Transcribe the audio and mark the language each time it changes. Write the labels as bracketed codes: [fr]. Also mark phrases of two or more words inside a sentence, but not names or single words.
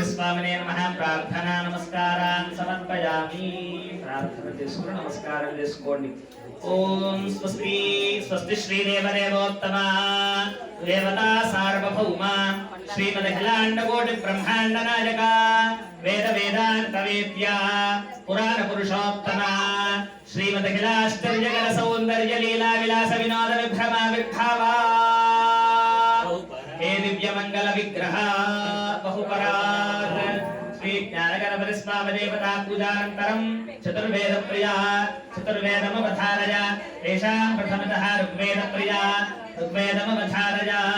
[sa] స్వామినే నమః ప్రార్థనా నమస్కారాన్ సమర్పయామి [te] ప్రార్థన చేసుకుని నమస్కారం చేసుకోండి [sa] ఓం స్వస్తి స్వస్తి శ్రీ దేవదేవోత్తమ దేవతా సార్వభౌమ శ్రీమదఖిలాండకోటి బ్రహ్మాండ నాయక వేద వేదాంత వేద్య పురాణ పురుషోత్తమ శ్రీమదఖిలాశ్చర్యకర సౌందర్య లీలా విలాస వినోద విభ్రమ విభావ हे दिव्य मंगल विग्रह बहुपराग श्री ज्ञानगणपति स्वामी देवता पूजानन्तरं चतुर्वेद प्रिया चतुर्वेदमवधारय तेषां प्रथमतः ऋग्वेद प्रिया ऋग्वेदमवधारय